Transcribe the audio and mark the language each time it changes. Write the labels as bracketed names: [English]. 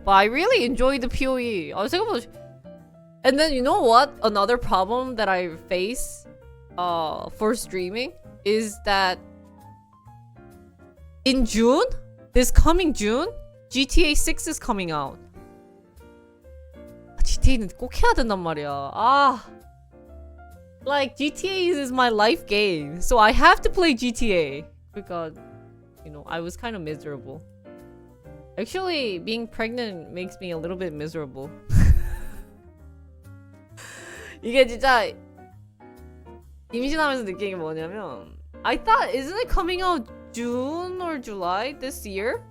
[English] But I really enjoyed the PoE. And then you know what? Another problem that I face for streaming is that in June, this coming June, GTA 6 is coming out. [Korean] GTA는 꼭 해야 된단 말이야. [English] Like GTA is my life game, so I have to play GTA because, you know, I was kind of miserable. Actually, being pregnant makes me a little bit miserable. [Korean] 이게 진짜 임신하면서 느낀 게 뭐냐면 [English] I thought, isn't it coming out June or July this year?